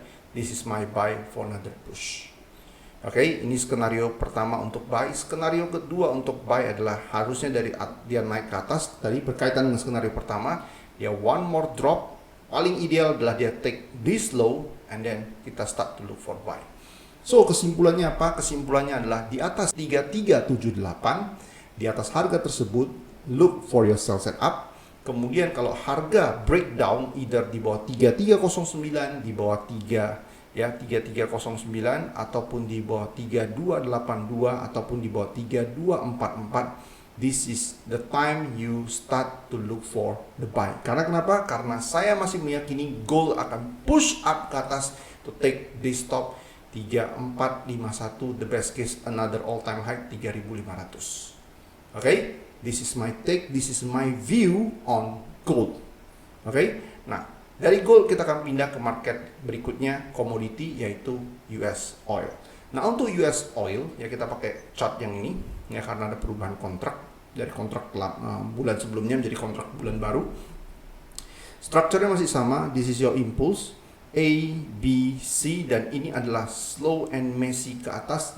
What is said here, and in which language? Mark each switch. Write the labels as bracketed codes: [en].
[en] This is my buy for another push. [id] Ini skenario pertama untuk buy. Skenario kedua untuk buy adalah harusnya dari dia naik ke atas. Tadi berkaitan dengan skenario pertama, dia [en] one more drop. [id] Paling ideal adalah dia [en] take this low and then [id] kita [en] start to look for buy. [id] So kesimpulannya apa? Kesimpulannya adalah di atas 3378. Di atas harga tersebut, [en] look for your sell setup. [id] Kemudian kalau harga breakdown [en] either [id] di bawah 3309, di bawah 3309 ataupun di bawah 3282 ataupun di bawah 3244, [en] this is the time you start to look for the buy. [id] Karena kenapa? Karena saya masih meyakini [en] gold [id] akan [en] push up [id] ke atas [en] to take this top 3451, the best case another all time high 3500. This is my take, this is my view on gold. [id] Nah, dari gold kita akan pindah ke market berikutnya, komoditi, yaitu US oil. Nah, untuk US oil, ya, kita pakai chart yang ini. ya, karena ada perubahan kontrak dari kontrak bulan sebelumnya menjadi kontrak bulan baru. Strukturnya masih sama, [en] this is your impulse [id] A, B, C, dan ini adalah [en] slow and messy [id] ke atas.